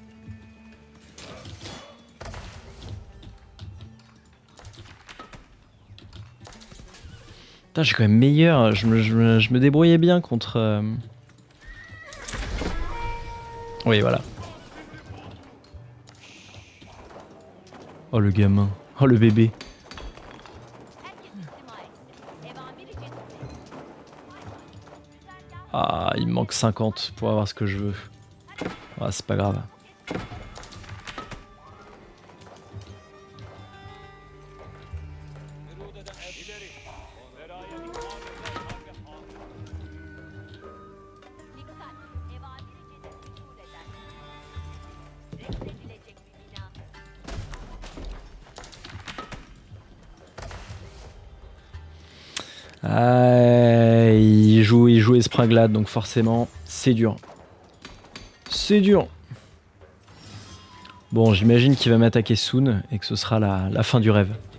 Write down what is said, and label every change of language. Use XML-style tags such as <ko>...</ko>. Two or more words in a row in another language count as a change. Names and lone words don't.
<fr>Putain, j'ai quand même meilleur. Je me débrouillais bien contre. Oui, voilà. Oh le gamin. Oh le bébé.</fr> <tr>Herkes istima etsin. Evamiri cedid.</tr> <fr>Ah, il me manque 50 pour avoir ce que je veux. Ah, c'est pas grave.</fr> <tr>Dikkat! Evamiri cedid usul eder. Reddedilecek bir bina.</tr> <fr>Ah, il joue espringlade, donc forcément, c'est dur. C'est dur. Bon, j'imagine qu'il va m'attaquer soon et que ce sera la fin du rêve.</fr>